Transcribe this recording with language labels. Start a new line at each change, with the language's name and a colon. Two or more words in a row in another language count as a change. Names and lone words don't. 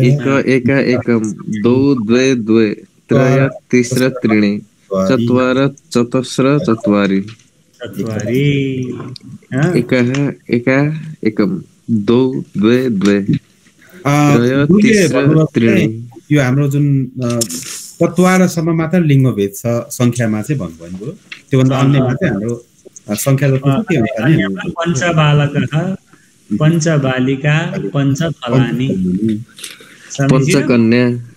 Sanskrit: एक एकं द्वौ द्वे द्वे त्रयः तिस्रः त्रीणि चत्वारः चतस्रः चत्वारि। एकः एकं द्वौ द्वे द्वे त्रयः तिस्रः त्रीणि।
Nepali: यो हाम्रो जुन 17 सम्म मात्र लिङ्गभेद छ संख्यामा चाहिँ भन्नुभयो। त्योभन्दा अन्यमा चाहिँ हाम्रो संख्या जस्तो के हुन्छ नि?
Sanskrit: पञ्चबालकः पञ्चबालिका पञ्चफलानि। पञ्चकन्या